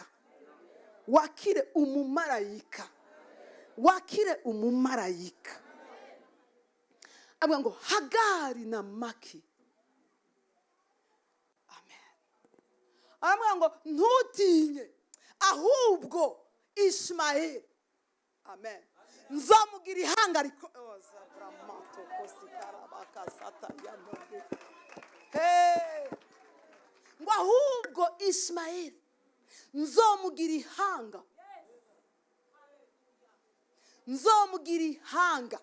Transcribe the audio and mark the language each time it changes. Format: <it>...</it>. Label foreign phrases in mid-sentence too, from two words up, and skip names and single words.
<rn>Wakire umumarayika. Wakire umumarayika. Avuga ngo Hagari na Maki. Amen. Aramubwira ngo ntutinye ahubwo Ishmael. Amen. Nzamugira ihanga riko ngo ahubwo Ishmael nzomugira ihanga. Nzomugira ihanga.</rn>